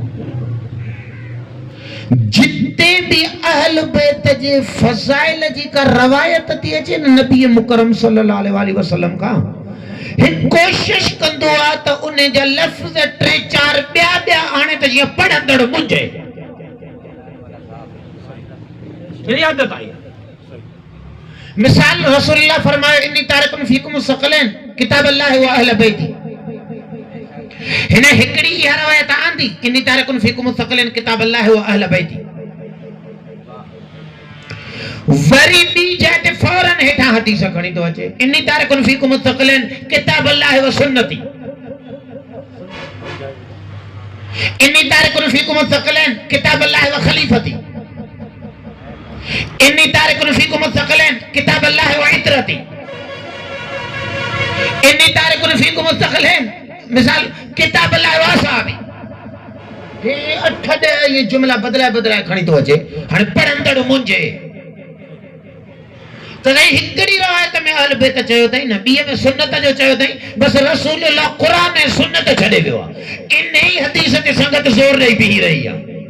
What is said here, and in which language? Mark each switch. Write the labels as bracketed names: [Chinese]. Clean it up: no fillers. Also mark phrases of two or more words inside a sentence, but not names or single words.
[Sindhi] जिते भी अहल बैत जे फज़ाइल जी का रवायत थी अचे न नबी मुकरम [Arabic] صلى الله عليه وسلم [Sindhi] का, हिकु कोशिश कंदो आहे त उन जा लफ़्ज़ 3-4 ॿिया आणे त जीअं पढ़ंदड़ मुंझे। मेरी आदत आई। मिसाल रसूलुल्लाह फरमायो [Arabic] إني تارك فيكم الثقلين كتاب الله وأهل بيتي. [Sindhi] हिन हिकड़ी इहा रवायत आंदी [Arabic] إني تارك فيكم الثقلين كتاب الله وأهل بيتي. [Sindhi] वरी ॿी जाइ ते फौरन हेठां हदीस खणी थो अचे [Arabic] إني تارك فيكم الثقلين كتاب الله وسنتي. إني تارك فيكم الثقلين كتاب الله وخليفتي. إني تارك فيكم الثقلين كتاب الله وعترتي. إني تارك فيكم الثقلين مثال كتاب الله وأصحابي. [Sindhi] ये 8 ये जुमला बदलाए खणी थो अचे, हाणे पढ़ंदड़ मुंझे। त हिकड़ी रवायत में अहल बैत चयो अथई न, ॿीअ में सुन्नत जो चयो अथई, बस रसूलुल्लाह क़ुरान ऐं सुन्नत छॾे वियो आहे। इन ही हदीस ते संगत ज़ोर ॾेई बीही रही आहे।